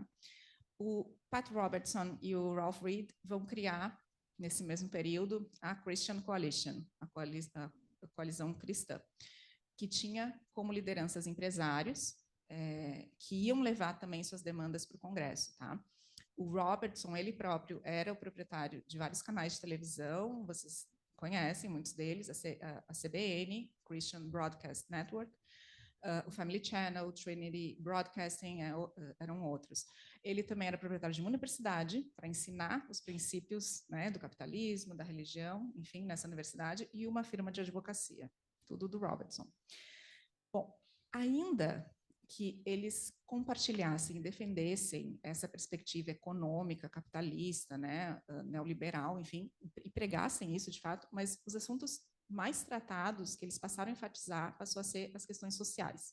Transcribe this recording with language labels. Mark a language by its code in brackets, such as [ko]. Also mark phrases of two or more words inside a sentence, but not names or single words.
[pt] O Pat Robertson e o Ralph Reed vão criar, nesse mesmo período, a Christian Coalition, a coalizão cristã, que tinha como lideranças empresários, que iam levar também suas demandas para o Congresso, tá? O Robertson, ele próprio, era o proprietário de vários canais de televisão, vocês conhecem muitos deles, a CBN, Christian Broadcast Network, o Family Channel, Trinity Broadcasting, eram outros. Ele também era proprietário de uma universidade para ensinar os princípios, né, do capitalismo, da religião, enfim, nessa universidade, e uma firma de advocacia, tudo do Robertson. Bom, ainda que eles compartilhassem e defendessem essa perspectiva econômica, capitalista, né, neoliberal, enfim, e pregassem isso de fato, mas os assuntos mais tratados que eles passaram a enfatizar passou a ser as questões sociais.